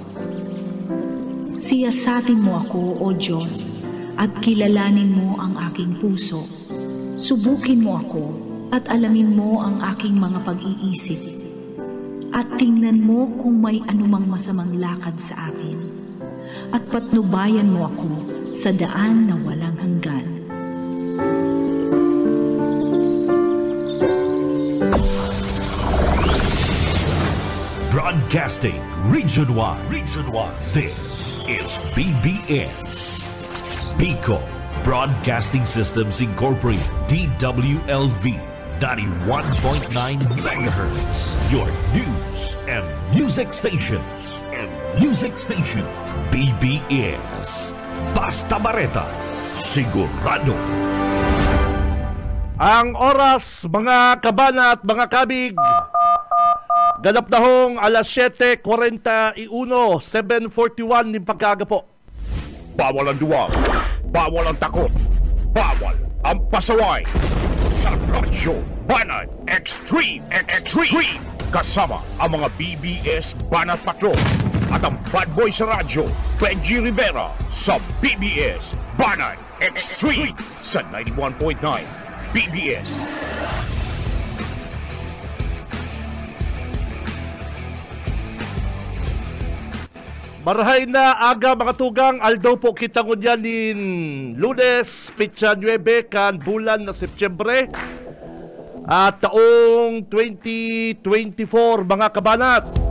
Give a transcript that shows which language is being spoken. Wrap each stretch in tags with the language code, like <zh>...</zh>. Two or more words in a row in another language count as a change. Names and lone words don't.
<tl>Siyasatin mo ako, O Diyos, at kilalanin mo ang aking puso. Subukin mo ako at alamin mo ang aking mga pag-iisip. At tingnan mo kung may anumang masamang lakad sa akin. At patnubayan mo ako sa daan na walang hanggan.</tl> <en>Broadcasting Region 1. This is BBS. Bicol Broadcasting Systems Incorporated. DWLV 91.9 MHz. Your news and music stations.</en> <bik>BBS. Basta Bareta. Sigurado.</bik> <tl>Ang oras, mga kabana at mga kabig, ganap na hong alas 7:41, 7:41 ng pagkaga po. Bawal ang duwag, bawal ang takot, bawal ang pasaway. Sa Radyo Banat Extreme. Kasama ang mga BBS Banat Patrol at ang</tl> <en>bad boy</en> <tl>sa radyo, Benji Rivera, sa BBS Banat Extreme sa 91.9 BBS.</tl> <bik>Marahay na aga mga tugang, aldaw po kita ngunyan din Lunes, Pitsa 9, kan bulan na Setyembre at taong 2024 mga kabanat.</bik>